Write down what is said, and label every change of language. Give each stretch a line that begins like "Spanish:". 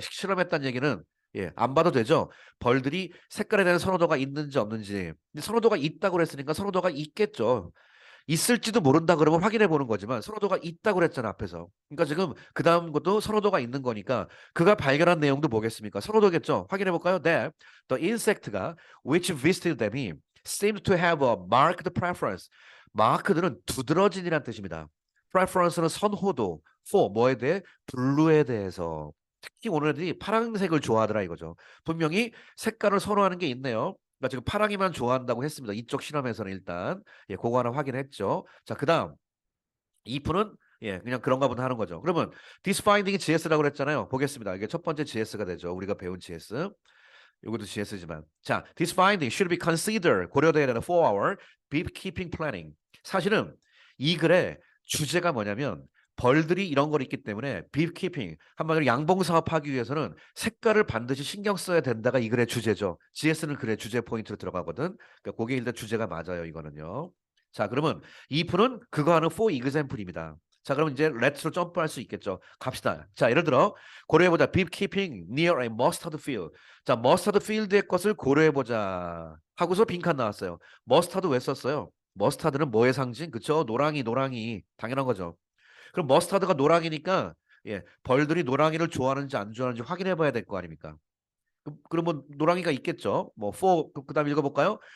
Korean: 실험했다는 얘기는 예, 안 봐도 되죠. 벌들이 색깔에 대한 선호도가 있는지 없는지. 근데 선호도가 있다고 그랬으니까 선호도가 있겠죠. 있을지도 모른다 그러면 확인해 보는 거지만 선호도가 있다고 그랬잖아 앞에서. 그러니까 지금 그 다음 것도 선호도가 있는 거니까 그가 발견한 내용도 뭐겠습니까? 선호도겠죠. 확인해 볼까요?
English: That the insect가 which visited them seemed to have a marked preference.
Korean: 마크들은 두드러진이란 뜻입니다. preference는 선호도, for 뭐에 대해? 블루에 대해서. 특히 오늘 애들이 파란색을 좋아하더라 이거죠. 분명히 색깔을 선호하는 게 있네요. 그러니까 지금 파랑이만 좋아한다고 했습니다. 이쪽 실험에서는 일단 예, 그거 하나 확인했죠. 자, 그다음 if는 예, 그냥 그런가 보다 하는 거죠. 그러면
English: this finding
Korean: 이 GS라고 그랬잖아요. 보겠습니다. 이게 첫 번째 GS가 되죠. 우리가 배운 GS. 이것도 GS지만.
English: 자, this finding should be considered
Korean: 고려돼야 되는
English: for our beekeeping planning.
Korean: 사실은 이 글의 주제가 뭐냐면 벌들이 이런 걸 있기 때문에 beekeeping 한마디로 양봉 사업하기 위해서는 색깔을 반드시 신경 써야 된다가 이 글의 주제죠. GS는 글의 주제 포인트로 들어가거든. 그러니까 그게 일단 주제가 맞아요. 이거는요. 자, 그러면 if는 그거 하는
English: for example
Korean: 입니다. 자, 그럼 이제 let's로 점프할 수 있겠죠. 갑시다. 자, 예를 들어 고려해보자.
English: beekeeping near a mustard field.
Korean: 자, 머스타드 필드의 것을 고려해보자 하고서 빈칸 나왔어요. 머스타드 왜 썼어요? 머스타드는 뭐의 상징? 그쵸? 노랑이, 노랑이. 당연한 거죠. 그럼 머스타드가 노랑이니까 예, 벌들이 노랑이를 좋아하는지 안 좋아하는지 확인해 봐야 될 거 아닙니까? 그러면 노랑이가 있겠죠. 뭐 for 그다음 읽어볼까요?